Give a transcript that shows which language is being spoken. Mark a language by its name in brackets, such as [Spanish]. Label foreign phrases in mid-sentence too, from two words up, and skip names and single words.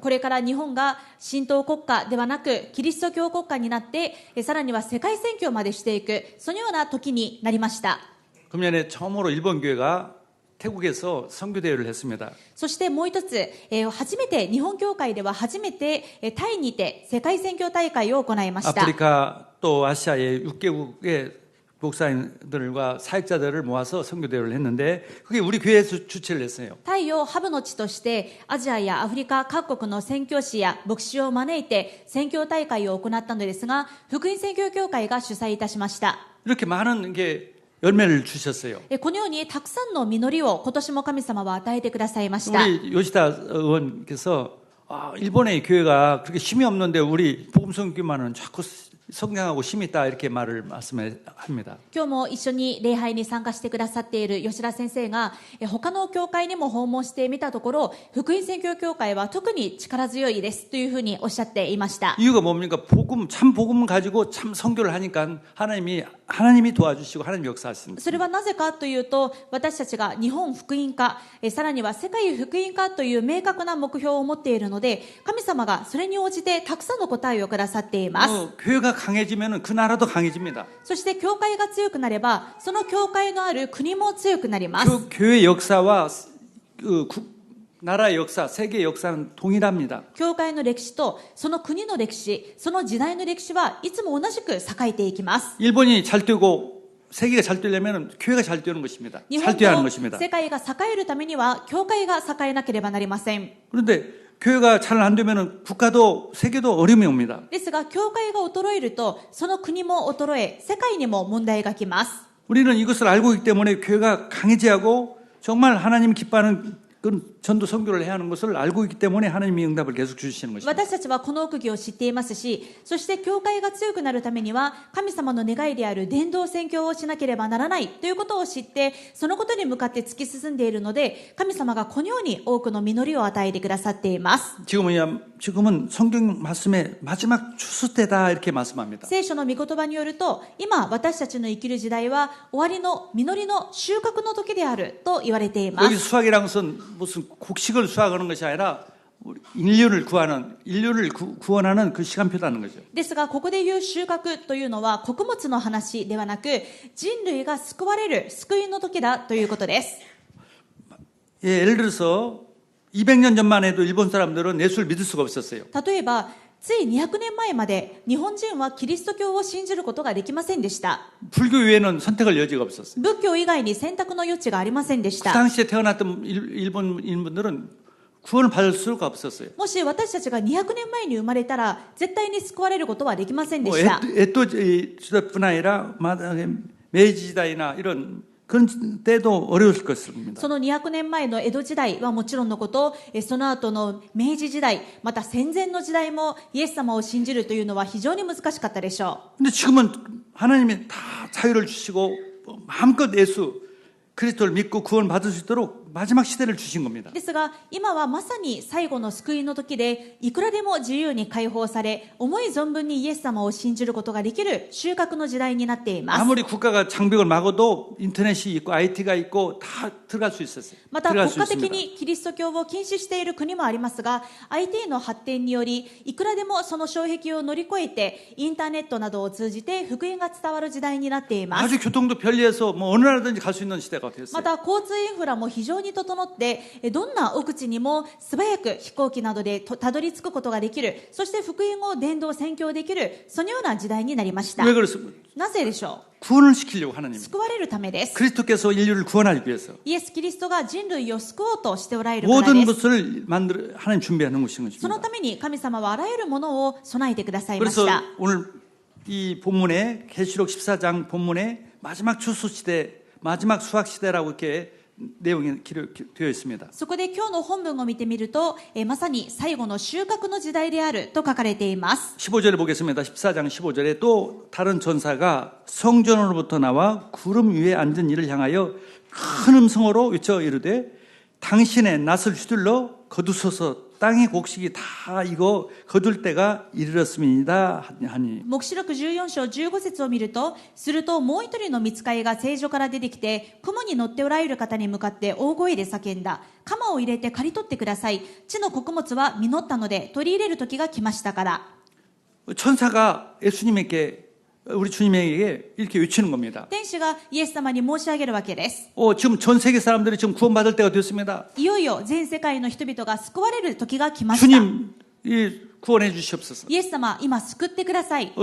[Japanese] これから日本が神道国家ではなくキリスト教国家になって、さらには世界宣教までしていく、そのような時になりました。 [Korean] 금년에 처음으로 일본 교회가 태국에서 선교 대회를 했습니다. [Japanese] そしてもう一つ、初めて日本教会では初めてタイにて世界宣教大会を行いました。 [Korean] 아프리카 또 아시아의 6개국의 목사님들과 사역자들을 모아서 선교 대회를 했는데 그게 우리 교회에서 주최를 했어요. [Japanese] タイをハブの地としてアジアやアフリカ各国の宣教師や牧師を招いて宣教大会を行ったのですが、福音宣教協会が主催いたしました。 [Korean] 이렇게 많은 게 열매를 주셨어요. [Japanese] このようにたくさんの実りを今年も神様は与えてくださいました。 [Korean] 우리 요시다 의원께서 일본의 교회가 그렇게 힘이 없는데 우리 복음 선교만은 자꾸 성장하고 힘이 있다 이렇게 말씀합니다. [Japanese] 今日も一緒に礼拝に参加してくださっている吉田先生が他の教会にも訪問してみたところ、福音宣教協会は特に力強いですというふうにおっしゃっていました。 [Korean] 이유가 뭡니까? 참 복음을 가지고 참 선교를 하니까 하나님이 도와주시고 하나님 역사하십니다. [Japanese] それはなぜかというと、私たちが日本福音化、さらには世界福音化という明確な目標を持っているので、神様がそれに応じてたくさんの答えをくださっています。 [Korean] 교회가 강해지면 그 나라도 강해집니다. [Japanese] そして教会が強くなれば、その教会のある国も強くなります。 [Korean] 교회 역사와 나라의 역사, 세계 역사는 동일합니다. [Japanese] 教会の歴史とその国の歴史、その時代の歴史はいつも同じく栄えていきます。 [Korean] 일본이 잘 되고 세계가 잘 되려면 교회가 잘 되는 것입니다. [Japanese] 日 [Korean] 잘 [Japanese] 本 [Korean] 되어야 하는 [Japanese] と [Korean] 것입니다. [Japanese] 世界が栄えるためには教会が栄えなければなりません。 [Korean] 그런데 교회가 잘 안 되면 국가도 세계도 어려움이 옵니다. [Japanese] ですが教会が衰えるとその国も衰え、世界にも問題がきます。 [Korean] 우리는 이것을 알고 있기 때문에 교회가 강해지고 정말 하나님 기뻐하는 그 전도 선교를 해야 하는 것을 알고 있기 때문에 하나님이 응답을 계속 주시는 것입니다. [Japanese] 私たちはこの奥義を知っていますし、そして教会が強くなるためには神様の願いである伝道宣教をしなければならないということを知って、そのことに向かって突き進んでいるので、神様がこのように多くの実りを与えてくださっています。 [Korean] 지금은 성경 말씀의 마지막 추수 때다 이렇게 말씀합니다. [Japanese] 聖書の御言葉によると、今私たちの生きる時代は終わりの実りの収穫の時であると言われていま [Korean] 여기 [Japanese] す。 [Korean] 수확이라는 것은 무슨 곡식을 수확하는 것이 아니라 인류를 구원하는 그 시간표라는 거죠. [Japanese] ですがここで言う収穫というのは穀物の話ではなく、人類が救われる救いの時だということです。 [Korean] 예를 들어서 200년 전만 해도 일본 사람들은 예수를 믿을 수가 없었어요. [Japanese] 例えばつい200年前まで日本人はキリスト教を信じることができませんでした。 [Korean] 불교 외에는 선택할 여지가 없었어요. [Japanese] 仏教以外に選択の余地がありませんでし [Korean] 그 [Japanese] た。 [Korean] 당시에 태어났던 일본인분들은 구원을 받을 수가 없었어요. [Japanese] もし私たちが200年前に生まれたら絶対に救われることはできませんで [Korean] 뭐 [Japanese] した。 [Korean] 에토지대뿐 아니라 메이지 시대나 이런 그런 때도 어려울 것입니다. [Japanese] その200年前の江戸時代はもちろんのこと、その後の明治時代、また戦前の時代もイエス様を信じるというのは非常に難しかったでしょ [Korean] 근데 지금은 하나님이 다 자유를 주시고 마음껏 예수 그리스도를 믿고 구원 받을 수 있도록 마지막 시대를 주신 겁니다. [Japanese] う。ですが、今はまさに最後の救いの時で、いくらでも自由に解放され、思い存分にイエス様を信じることができる収穫の時代になっています。 [Korean] 아무리 국가가 장벽을 막아도 인터넷이 있고 IT가 있고 다 들어갈 수 있었어요. [Japanese] また [Korean] 들어갈 [Japanese] 国 [Korean] 수 [Japanese] 家的 [Korean] 있습니다. [Japanese] にキリスト教を禁止している国もありますが、 IT の発展によりいくらでもその障壁を乗り越えてインターネットなどを通じて福音が伝わる時代になっています。 [Korean] 아주 교통도 편리해서 뭐 어느 나라든지 갈 수 있는 시대가 [Japanese] ま [Korean] 됐어요. [Japanese] た交通インフラも非常に整って、どんな奥地にも素早く飛行機などでたどり着くことができる、そして福音を伝道宣教できる、そのような時代になりました。 [Korean] 왜 그렇습니까? [Japanese] なぜでしょ [Korean] 구원을 시키려고 [Japanese] う。 [Korean] 하나님. [Japanese] 救われるためです。 [Korean] 그리스도께서 인류를 구원하기 위해서 [Japanese] イエス・キリストが人類を救おうとしておられるからで [Korean] 모든 [Japanese] す。 [Korean] 것을 만들어 하나님 준비하는 것인 [Japanese] その [Korean] 것입니다. [Japanese] ために神様はあらゆるものを備えてくださいまし [Korean] 그래서 [Japanese] た。 [Korean] 오늘 이 본문에 계시록 14장 본문에 마지막 추수 시대, 마지막 수확 시대라고 이렇게 내용이 기록되어 있습니다. [Japanese] そこで今日の本文を見てみると、まさに最後の収穫の時代であると書かれています。 [Korean] 15절에 보겠습니다. 14장 15절에 또 다른 전사가 성전으로부터 나와 구름 위에 앉은 이를 향하여 큰 음성으로 외쳐 이르되 당신의 낫을 휘둘러 거두소서 땅의 곡식이 다 익어 거둘 때가 이르렀음이니이다 하니. [Japanese] 黙示録14章15節を見ると、するともう一人の御使いが聖所から出てきて、雲に乗っておられる方に向かって大声で叫んだ。鎌を入れて刈り取ってください。地の穀物は実ったので取り入れる時が来ましたから。 [Korean] 천사가 예수님에게 우리 주님에게 이렇게 외치는 겁니다. [Japanese] 天使がイエス様に申し上げるわけです。 [Korean] 지금 전 세계 사람들이 지금 구원받을 때가 됐습니다. [Japanese] いよいよ全世界の人々が救われる時が来ました。 [Korean] 주님 이 구원해 주시옵소서. [Japanese] イエス様、今救ってください。